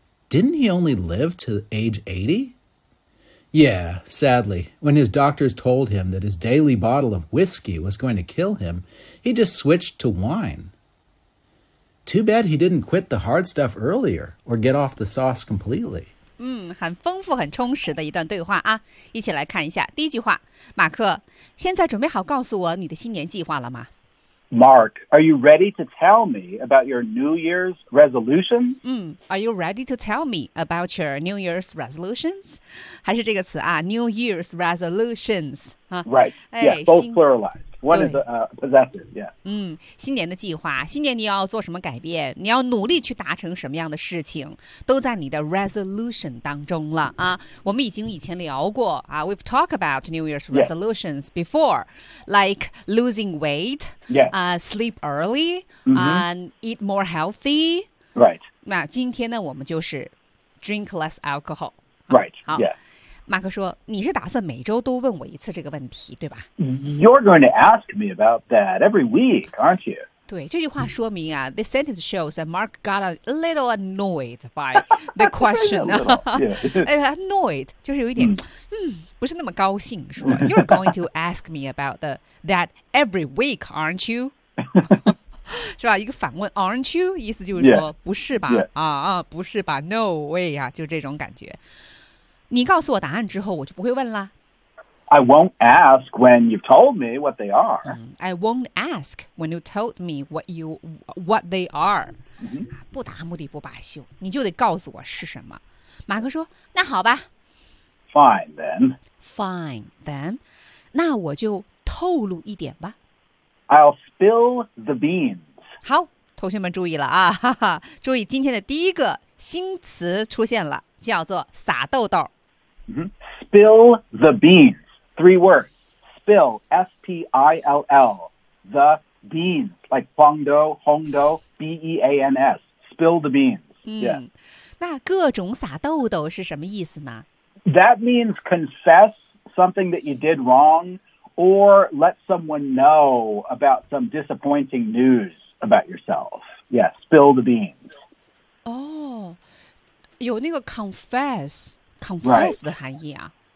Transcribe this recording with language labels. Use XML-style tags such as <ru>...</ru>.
<en>Didn't he only live to age 80? Yeah, sadly, when his doctors told him that his daily bottle of whiskey was going to kill him, he just switched to wine. Too bad he didn't quit the hard stuff earlier or get off the sauce completely.</en> <zh>很丰富很充实的一段对话啊。一起来看一下第一句话。马克，现在准备好告诉我你的新年计划了吗？</zh> <en>Mark, are you ready to tell me about your New Year's resolutions? Are you ready to tell me about your New Year's resolutions?</en> <zh>还是这个词啊</zh> <en>New Year's resolutions.、 Right, yeah, both pluralized. One is possessive, yeah.</en> <zh>新年的计划，新年你要做什么改变，你要努力去达成什么样的事情，都在你的 resolution 当中了啊。我们已经以前聊过啊</zh> <en>,we've talked about New Year's resolutions、 yeah. before, like losing weight,、 yeah. Sleep early,、and eat more healthy. Right.</en> <zh>那今天呢我们就是</zh> <en>drink less alcohol. Right,、啊、 yeah.</en> <zh>马克说你是打算每周都问我一次这个问题对吧</zh> <en>You're going to ask me about that every week, aren't you?</en> <zh>对这句话说明啊</zh> <en>This sentence shows that Mark got a little annoyed by the question. annoyed</en> <zh>就是有一点、不是那么高兴说</zh> <en>You're going to ask me about that every week, aren't you?</en> <zh>是吧一个反问</zh> <en>aren't you?</en> <zh>意思就是说、</zh> <en>yeah.</en> <zh>不是吧、</zh> <en>yeah.</en> <zh>啊不是吧</zh> <en>no way</en> <zh>啊就这种感觉你告诉我答案之后我就不会问了。</zh> <en>I won't ask when you've told me what they are.、 I won't ask when you told me what they are.、</en> <zh>不达目的不罢休你就得告诉我是什么。马克说那好吧。</zh> <en>Fine then. Fine, then.</en> <zh>那我就透露一点吧。</zh> <en>I'll spill the beans.</en> <zh>好，同学们注意了啊，哈哈，注意今天的第一个新词出现了，叫做撒豆豆。</zh> <en>Spill the beans. Three words. Spill, S-P-I-L-L. The beans, like Bondo, Hondo, B-E-A-N-S. Spill the beans. Yeah.</en> <zh>那各种撒豆豆是什么意思呢？</zh> <en>That means confess something that you did wrong or let someone know about some disappointing news about yourself. Yeah, spill the beans.</en> <zh>Oh, 有那个 confess 的含义啊。</zh>